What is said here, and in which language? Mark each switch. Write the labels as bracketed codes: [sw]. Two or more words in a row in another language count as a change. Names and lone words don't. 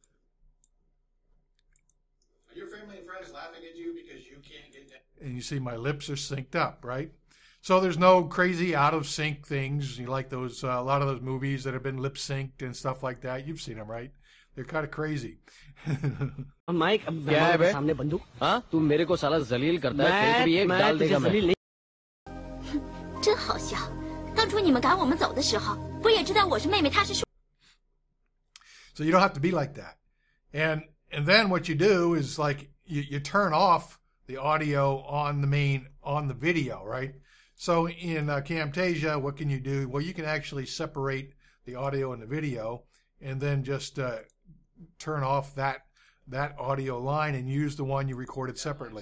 [en] Are your family and friends laughing at you because you can't get that? And you see my lips are synced up, right? So there's no crazy out of sync things. You like those a lot of those movies that have been lip synced and stuff like that. You've seen them, right? They're kind of crazy. [hi] माइक क्या है बे? सामने बंदूक? हाँ? तू मेरे को साला जलील करता है, तेरे को भी एक डाल देगा मैं. [zh] 真好笑！当初你们赶我们走的时候，不也知道我是妹妹，她是叔。 [en] So you don't have to be like that. And then what you do is like you turn off the audio on the video, right? So in Camtasia, what can you do? Well, you can actually separate the audio and the video, and then just turn off that audio line and use the one you recorded separately.